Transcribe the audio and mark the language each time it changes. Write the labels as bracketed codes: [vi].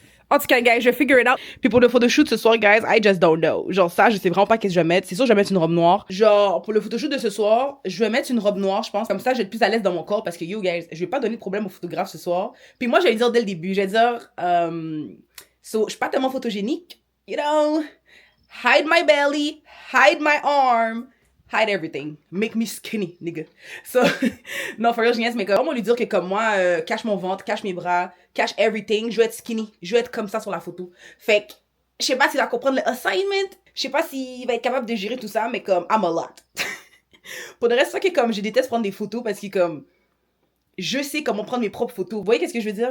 [fr] En tout cas, guys, je vais [en] figure it out. [fr] Puis pour le photoshoot ce soir, guys, [en] I just don't know. [fr] Genre ça, je sais vraiment pas qu'est-ce que je vais mettre. C'est sûr, je vais mettre une robe noire. Genre, pour le photoshoot de ce soir, je vais mettre une robe noire, je pense. Comme ça, je vais être plus à l'aise dans mon corps parce que, yo, guys, je vais pas donner de problème au photographe ce soir. Puis moi, je vais dire dès le début, je vais dire, so, je suis pas tellement photogénique. [en] You know, hide my belly, hide my arm, hide everything. Make me skinny, nigga. [fr] So, non, [en] for real, [fr] je niaise, mais comment lui dire que comme moi, cache mon ventre, cache mes bras, cache everything, je veux être skinny, je veux être comme ça sur la photo. Fait que, je sais pas s'il va comprendre le assignment, je sais pas s'il va être capable de gérer tout ça, mais comme, [en] I'm a lot. [fr] Pour le reste, c'est ça que comme, je déteste prendre des photos parce que comme, je sais comment prendre mes propres photos. Vous voyez qu'est-ce que je veux dire?